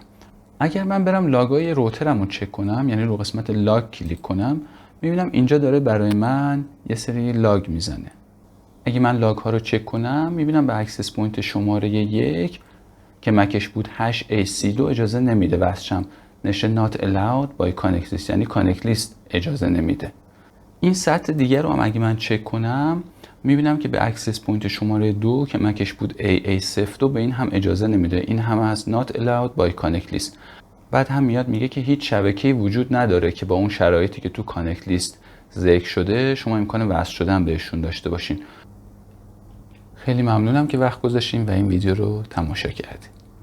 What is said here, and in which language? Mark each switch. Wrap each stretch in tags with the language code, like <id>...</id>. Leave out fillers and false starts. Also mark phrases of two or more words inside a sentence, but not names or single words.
<fa>اگر من برم لاگای روترم رو چک کنم، یعنی رو قسمت لاگ کلیک کنم، میبینم اینجا داره برای من یه سری لاگ میزنه. اگه من لاگ ها رو چک کنم میبینم به</fa> <en>access point</en> <fa>شماره 1 که مکش بود AC2 اجازه نمیده وصل شم، نشه</fa> <en>not allowed by connect list،</en> <fa>یعنی</fa> <en>connect list</en> <fa>اجازه نمیده. این سطح دیگر رو هم اگه من چک کنم میبینم که به</fa> <en>access point</en> <fa>شماره 2 که مکش بود AA02 به این هم اجازه نمیده، این هم از</fa> <en>not allowed by connect list.</en> <fa>بعد هم میاد میگه که هیچ شبکه‌ای وجود نداره که با اون شرایطی که تو</fa> <en>connect list</en> <fa>ذکر شده شما امکان وصل شدن بهشون داشته باشین. خیلی ممنونم که وقت گذاشتین و این ویدیو رو تماشا کردید.</fa>